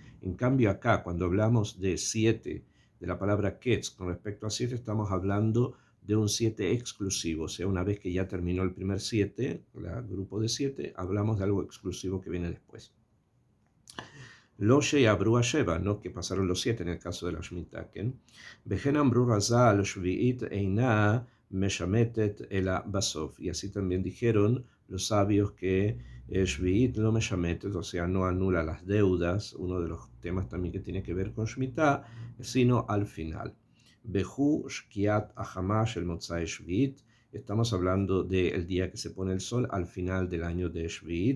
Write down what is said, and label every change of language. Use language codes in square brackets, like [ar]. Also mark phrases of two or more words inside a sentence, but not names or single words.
[es] En cambio acá, cuando hablamos de 7, de la palabra Ketz, con respecto a 7, estamos hablando de un 7 exclusivo. O sea, una vez que ya terminó el primer 7, el grupo de 7, hablamos de algo exclusivo que viene después. [he] לא שעברו שבע, [es] no que pasaron los 7 en el caso de la Shemitah, ¿ken? [he] וכן אמרו רז"ל שביעית אינה משמטת אלא בסוף. [es] Y así también dijeron los sabios que shvi'it no meshametet, o sea, no anula las deudas, uno de los temas también que tiene que ver con Shemitah, sino al final. [he] בהו שקיעת החמה אל מוצאי שביעית. [es] Estamos hablando del día que se pone el sol al final del año de Shvi'it.